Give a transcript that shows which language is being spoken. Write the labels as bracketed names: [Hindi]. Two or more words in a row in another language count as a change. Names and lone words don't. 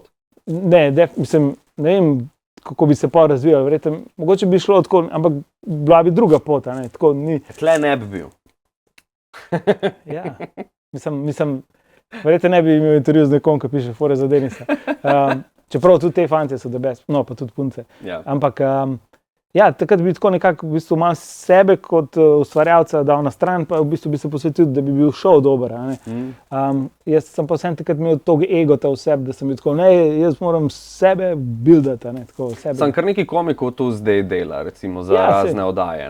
[Slovenian] Ne, mislim, ne vem, kako bi se pa razvijal, verjetno, mogoče bi šlo tako, ampak bila bi druga pot, ne, tako ni. Tle ne bi bil. Ja, mislim, verjetno ne bi imel intervju z nekom, ki piše fore za Denisa. Čeprav tudi te fantje so [English] the best, [Slovenian] no, pa tudi punce. Ja. Ampak, ja, takrat bi tako nekako v bistvu malo sebe kot ustvarjalca dal na stran, pa v bistvu bi se posvetil, da bi bil šov dober. Jaz sem pa vsem takrat imel tog egota v sebi, da sem bil tako, ne, jaz moram sebe buildati. Sem kar neki komikov tu zdaj dela, recimo za razne oddaje.